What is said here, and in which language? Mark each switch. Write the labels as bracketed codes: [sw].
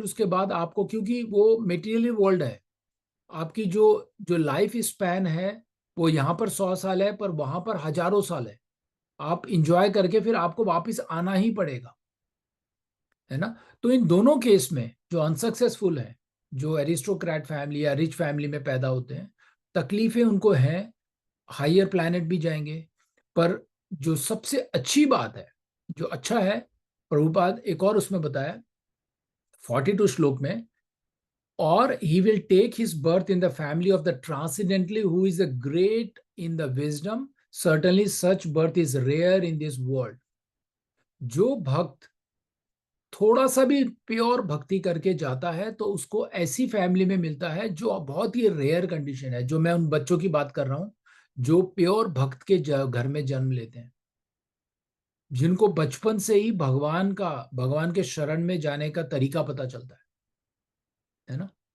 [hi] फिर उसके बाद आपको, क्योंकि वो मेटीरियल वर्ल्ड है, आपकी जो जो लाइफ स्पैन है वो यहाँ पर 100 साल है, पर वहां पर हजारों साल है। आप इंजॉय करके फिर आपको वापस आना ही पड़ेगा, है ना। तो इन दोनों केस में जो अनसक्सेसफुल है, जो एरिस्टोक्रेट फैमिली या रिच फैमिली में पैदा होते हैं, तकलीफें उनको हैं, हायर प्लैनेट भी जाएंगे। पर जो सबसे अच्छी बात है, जो अच्छा है, प्रभुपाद एक और उसमें बताया 42 श्लोक में, [en] or he will take his birth in the family of the transcendently who is a great in the wisdom, certainly such birth is rare in this world। [hi] जो भक्त थोड़ा सा भी प्योर भक्ति करके जाता है तो उसको ऐसी फैमिली में मिलता है, जो बहुत ही रेयर कंडीशन है, जो मैं उन बच्चों की बात कर रहा हूं जो प्योर भक्त के घर में जन्म लेते हैं, जिनको बचपन से ही भगवान के शरण में जाने का तरीका पता चलता है ना।